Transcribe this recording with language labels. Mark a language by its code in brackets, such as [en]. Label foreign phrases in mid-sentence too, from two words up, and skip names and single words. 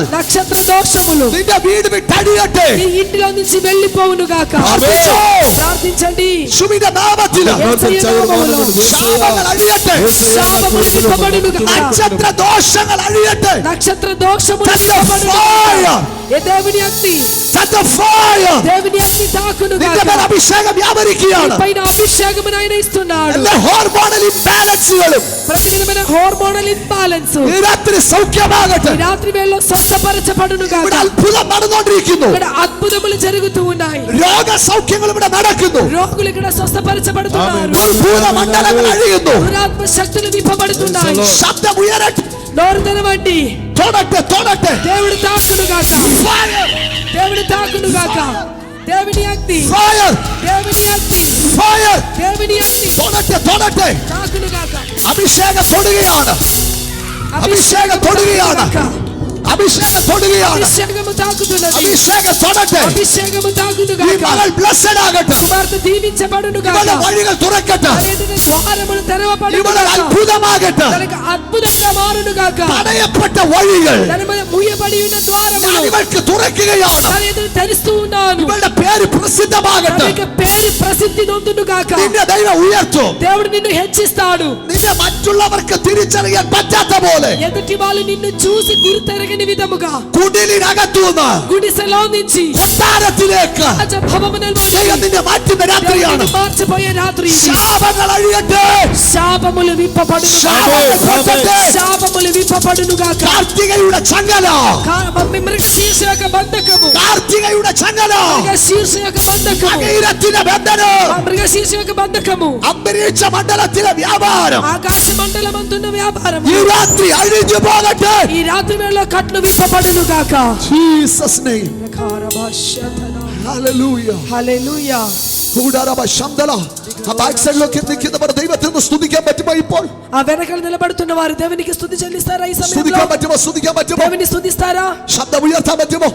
[te] నక్షత్ర దోషములు [ml] നിന്റെ വീട് വിട്ടടിയട്ടെ. [te] నీ ఇంటిలో నుంచి వెళ్ళిపోవును గాక. ప్రార్థించండి. [ml] യേശുവിന്റെ നാമത്തിൽ [te] యేసయ్య నామములో [ml] ശാപങ്ങൾ അഴിയട്ടെ. [te] శాపములు విప్పబడును గాక. [ml] നക്ഷത്ര ദോഷങ്ങൾ അഴിയട്ടെ. [te] నక్షత్ర దోషములు [en] Set the [te] విప్పబడును [en] fire. [te] గాక. ఏ దేవుని అగ్ని, [en] Set the fire. [te] దేవుని అగ్ని తాకును [ml] നിന്റെ [te] గాక. [ml] മേൽ അഭിഷേകം വ്യാപരിക്കുകയാണ്. [te] పైన అభిషేకమును ఆయన ఇస్తున్నాడు. [ml] എല്ലാ [en] hormonal imbalances [te] ప్రతి విధమైన [en] hormonal imbalance [ml] ഈ രാത്രി സൗഖ്യമാകട്ടെ. [te] ఈ రాత్రి వేళలో స్వస్థపరచబడును గాక. [ml] ഇവിടെ അത്ഭുതം നടന്നുകൊണ്ടിരിക്കുന്നു. [te] ఇక్కడ అద్భుతములు జరుగుతూ ఉన్నాయి. [ml] രോഗസൗഖ്യങ്ങൾ ഇവിടെ നടക്കുന്നു. [te] రోగులు ఇక్కడ స్వస్థపరచబడుతున్నారు. [ml] ഭൂതമണ്ഡലങ്ങൾ അഴിയുന്നു. [te] దురాత్మ శక్తులు విప్పబడుతున్నాయి. [ml] ശബ്ദം ഉയരട്ടെ. [te] నోరు తెరవండి. [ml] തൊടട്ടെ, തൊടട്ടെ. [te] దేవుడు తాకును గాక. [en] Fire. [te] దేవుడు తాకును గాక. దేవుని అగ్ని, [en] Fire. [te] దేవుని అగ్ని, [en] Fire. [te] దేవుని అగ్ని [ml] തൊടട്ടെ, തൊടട്ടെ. [te] తాకును గాక. [ml] അഭിഷേകം തൊടുകയാണ്. അഭിഷേകം തൊടുകയാണ്. അഭിഷേകം തൊടുകയാണ്. [te] അഭിഷേകము తాకుతున్నది. [ml] അഭിഷേകം തൊടട്ടെ. [te] അഭിഷേകము తాకును [ml] ഈ [te] గాక. [ml] മകൾ ബ്ലെസ്സഡ് ആകട്ടെ. [te] కుమార్తె దీవించబడును గాక. [ml] ഇവളുടെ വഴികൾ തുറക്കട്ടെ. [te] ద్వారములు తెరవబడును [ml] ഇവളുടെ [te] గాక. [ml] അത്ഭുതമാകട്ടെ. [te] తనకు అద్భుతంగా మారును గాక. [ml] തടയപ്പെട്ട വഴികൾ [te] తన మీద మూయబడి ఉన్న ద్వారములు [ml] ഞാൻ ഇവൾക്ക് തുറക്കുകയാണ്. [te] తన ఎదురు తెరుస్తూ ఉన్నాను. [ml] ഇവളുടെ പേര് പ്രസിദ്ധമാകട്ടെ. [te] తన పేరు ప్రసిద్ధి నొందును గాక. [ml] നിന്റെ ദൈവം ഉയർത്തും. [te] దేవుడు నిన్ను హెచ్చిస్తాడు. [ml] നിന്നെ മറ്റുള്ളവർക്ക് തിരിച്ചറിയാൻ പറ്റാത്ത പോലെ [te] ఎదుటి వాళ్ళు నిన్ను చూసి గుర్తెరగని విధముగా [ml] കുടിലിനകത്തുനിന്ന് [te] గుడిసెలో నుంచి [ml] കൊട്ടാരത്തിലേക്ക് [te] రాజభవనములోకి [ml] ദൈവം നിന്നെ മാറ്റുന്ന രാത്രിയാണ്. [te] నిన్ను మార్చిపోయే రాత్రి ఇది. [ml] ശാപങ്ങൾ അഴിയട്ടെ. [te] శాపములు విప్పబడును గాక. [ml] ശാപങ്ങൾ പൊട്ടട്ടെ. [te] శాపములు విప్పబడును గాక. [ml] കാർത്തികയുടെ ചങ്ങല. [te] మృగశీర్ష యొక్క బంధకము. [ml] കാർത്തികയുടെ ചങ്ങല. [te] మృగశీర్ష యొక్క బంధకము. [ml] അകീരത്തിന്റെ ബന്ധനം. [te] మృగశీర్ష యొక్క బంధకము. [ml] അന്തരീക്ഷ മണ്ഡലത്തിലെ വ്യാപാരം [te] ఆకాశ మండలమంతున్న వ్యాపారం [ml] ഈ രാത്രി അഴിഞ്ഞു പോകട്ടെ. [te] ఈ రాత్రి వేళ కట్లు విప్పబడును గాక. [en] Jesus name. Hallelujah. [te] హల్లెలూయా. കൂടാരബ ശബ്ദല. [ml] ആ ബാക്ക് സൈഡിലൊക്കെ നിൽക്കുന്നവർ ദൈവത്തെ സ്തുതിക്കാൻ പറ്റുമോ ഇപ്പോൾ? [te] ఆ వెనకాల నిలబడుతున్న వారు దేవునికి స్తుతి చెల్లిస్తారా ఈ సమయంలో? [ml] സ്തുതിക്കാൻ പറ്റുമോ? സ്തുതിക്കാൻ പറ്റുമോ? [te] దేవుని స్తుతిస్తారా? [ml] ശബ്ദം ഉയർത്താൻ പറ്റുമോ?